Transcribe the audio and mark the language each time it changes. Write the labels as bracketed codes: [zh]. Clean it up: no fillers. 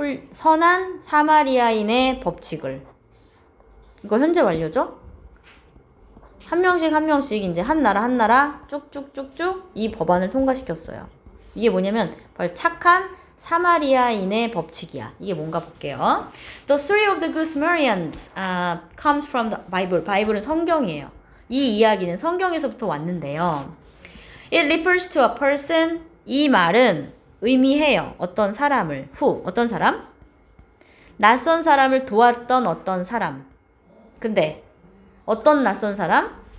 [ko] 선한 사마리아인의 법칙을. 이거 현재 완료죠? 한 명씩 이제 한 나라 쭉쭉쭉쭉 이 법안을 통과시켰어요. 이게 뭐냐면 바로 착한 사마리아인의 법칙이야. 이게 뭔가 볼게요. [en] The story of the good Samaritans comes from the Bible. [ko] 바이블은 성경이에요. 이 이야기는 성경에서부터 왔는데요. [en] It refers to a person. [ko] 이 말은 의미해요. 어떤 사람을. who. 어떤 사람? 낯선 사람을 도왔던 어떤 사람. 근데 어떤 낯선 사람?